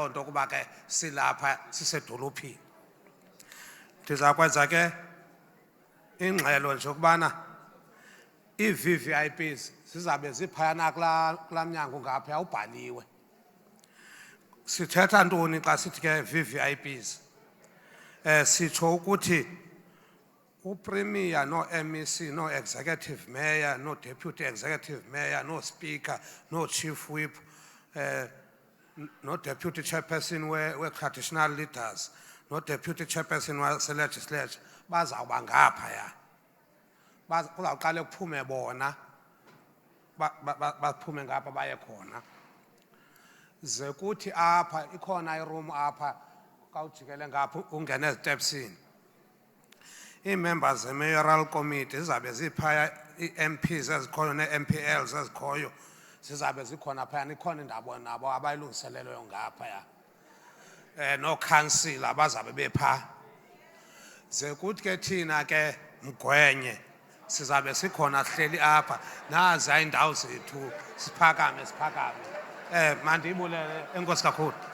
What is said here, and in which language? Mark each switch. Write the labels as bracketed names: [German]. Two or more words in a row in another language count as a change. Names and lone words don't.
[Xhosa] loo nto kuba ke silapha sisedolophini ndiza kwenza ke ingxelo nje ukubana ii-VVIPs zizabe ziphayana kulaa mnyango ngapha ubhaliwe sithetha ntoni xa sithi ke VVIPs sitsho ukuthi upremier no-MEC no- [English] executive mayor [Xhosa] no- [English] deputy executive mayor [Xhosa] no-speaker no- [English] chief whip [Xhosa] no- [English] deputy chairperson [Xhosa] we- [English] traditional leaders [Xhosa] no- [English] deputy chairperson [Xhosa] wase-legislature bazawuba ngaphaya kuzawuqale kuphume bona baphume ngapha baye khona ze kuthi apha ikhona iroom apha kawujikele ngapha ungene ezitepsini ii-members ze- [English] mayoral committee [Xhosa] zizabe ziphaya ii-MPs ezikhoyo nee-MPLs ezikhoyo zizabe zikhona phayana ikhona indaba nabo abayilungiselelweyo ngaphaya nookhansila bazabe bephaa ze kuthi ke thina ke mgwenye sizabe sikhona sihleli apha nazi iindawo zethu siphakame mandibulele enkosi kakhulu.